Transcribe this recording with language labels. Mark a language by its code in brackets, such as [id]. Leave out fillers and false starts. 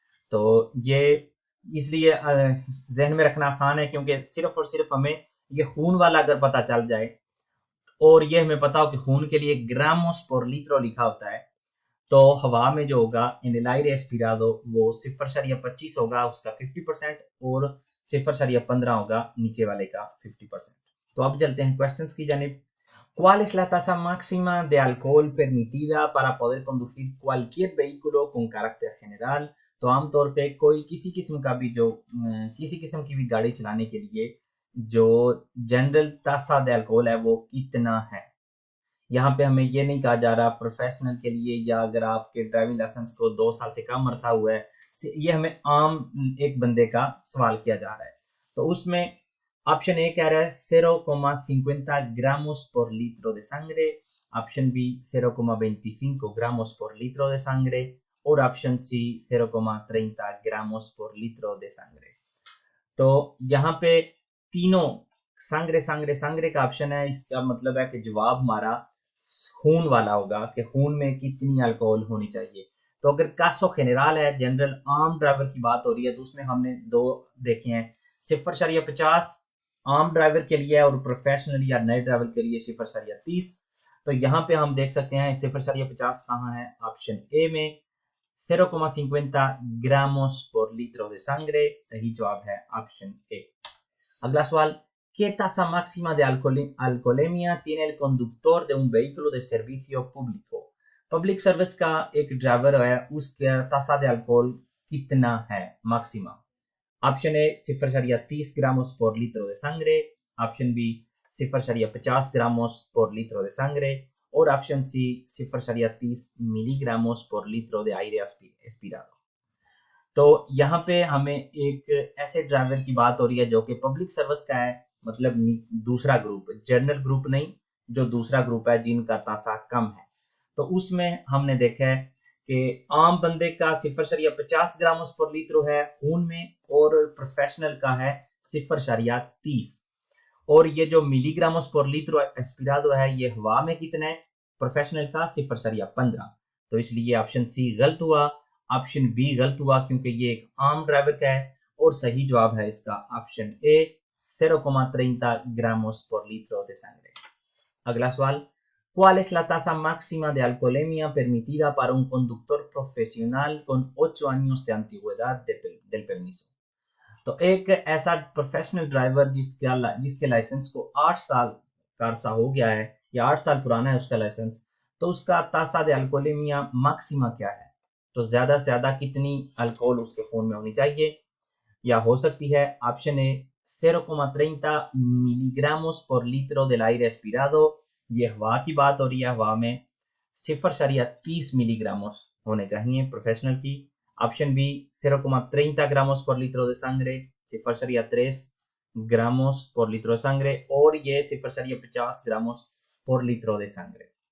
[hi] तो ये इसलिए जहन में रखना आसान है, क्योंकि सिर्फ और सिर्फ हमें ये खून वाला अगर पता चल जाए, और ये हमें पता हो कि खून के लिए ग्रामोस पर लीट्रो लिखा होता है, तो हवा में जो होगा इनलाइर एस्पिराडो वो 0.25 होगा उसका 50%, और 0.15 होगा नीचे वाले का 50%। तो अब चलते हैं क्वेश्चंस की जानिब। [es] ¿Cuál es la tasa máxima de alcohol permitida para poder conducir cualquier vehículo con carácter general? [hi] तो आमतौर पे कोई किसी किस्म का भी जो किसी किस्म की भी गाड़ी चलाने के लिए जो जनरल तासा दे अल्कोहल है वो कितना है। यहाँ पे हमें ये नहीं कहा जा रहा प्रोफेशनल के लिए, या अगर आपके ड्राइविंग लाइसेंस को 2 साल से कम अरसा हुआ है, ये हमें आम एक बंदे का सवाल किया जा रहा है। तो उसमें ऑप्शन ए कह रहा है [es] 0,50 gramos por litro de sangre, [hi] option B [es] 0,25 gramos por litro de sangre, [hi] और option C [es] 0,30 gramos por litro de sangre। [hi] तो यहाँ पे तीनों सांगरे सांगरे सांगरे का ऑप्शन है, इसका मतलब है कि जवाब हमारा खून वाला होगा, कि खून में कितनी अल्कोहल होनी चाहिए। तो अगर कासो जेनरल है, जनरल आम ड्राइवर की बात हो रही है, तो उसमें हमने दो देखे हैं, 0.50 आम ड्राइवर के लिए, और प्रोफेशनल या नए ड्राइवर के लिए 0.30। तो यहाँ पे हम देख सकते हैं 0.50 कहाँ है, ऑप्शन ए में [es] 0,50 gramos por litro de sangre, [hi] सही जवाब है ऑप्शन ए। अगला सवाल, [es] ¿qué tasa máxima de alcoholemia tiene el conductor de un vehículo de servicio público? [hi] Public service का एक ड्राइवर है, उसका तासा [es] de alcohol [hi] कितना है [es] máxima? [hi] Option A [es] 0,30 gramos por litro de sangre, [hi] option B [es] 0,50 gramos por litro de sangre, [hi] और option C 0,30 मिलीग्रामोस पर litre [es] de aire expirado। [hi] तो यहाँ पे हमें एक ऐसे ड्राइवर की बात हो रही है जो कि पब्लिक सर्विस का है, मतलब दूसरा ग्रुप, जनरल ग्रुप नहीं, जो दूसरा ग्रुप है जिनका तासा कम है। तो उसमें हमने देखा है कि आम बंदे का 0,50 ग्रामोस पर लीटर है खून में, और प्रोफेशनल का है 0,30, और ये जो मिलीग्रामोस पर लीटर एस्पिराडो है ये हवा में कितना है, प्रोफेशनल का 0,15। तो इसलिए ऑप्शन सी गलत हुआ, ऑप्शन बी गलत हुआ, क्योंकि ये एक आम ड्राइवर का है, और सही जवाब है इसका option A [es] 0,30 gramos por litro de sangre। [hi] अगला सवाल, [es] ¿cuál es la tasa máxima de alcoholemia permitida para un conductor profesional con 8 años de antigüedad del permiso? [hi] तो एक ऐसा प्रोफेशनल ड्राइवर जिसके लाइसेंस को 8 साल का अरसा हो गया है, या 8 साल पुराना है उसका लाइसेंस, तो उसका तासा दे अल्कोहलेमिया मैक्सिमा क्या है। तो ज्यादा से ज्यादा कितनी अल्कोहल उसके खून में होनी चाहिए, या हो सकती है ऑप्शन ए 0,30 मिलीग्रामोस पर लीटर [es] del aire expirado, [hi] ये हवा की बात हो रही है, हवा में 0,30 मिलीग्रामोस होने चाहिए प्रोफेशनल की, option B [es] 0,30 gramos por litro de sangre, 0,3 gramos por litro de sangre, [hi] और ये [es] 0,50 gramos por litro de sangre।